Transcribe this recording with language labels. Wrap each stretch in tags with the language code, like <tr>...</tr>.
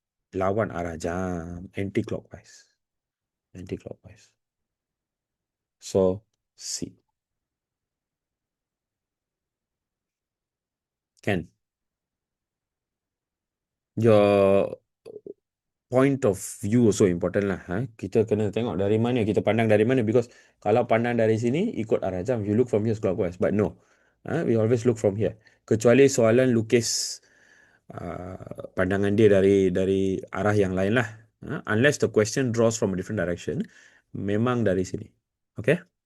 <ms>Lawan arah jam, anti-clockwise. Anti-clockwise.</ms> <en>So, C. Can. Your point of view also important lah.</en> <ms>Kita kena tengok dari mana, kita pandang dari mana.</ms> <en>Because</en> <ms>kalau pandang dari sini, ikut arah jam.</ms> <en>You look from here clockwise. But no. We always look from here.</en> <ms>Kecuali soalan lukis pandangan dia dari arah yang lain lah.</ms> <en>Unless the question draws from a different direction,</en> <ms>memang dari sini.</ms> <en>Okay?</en>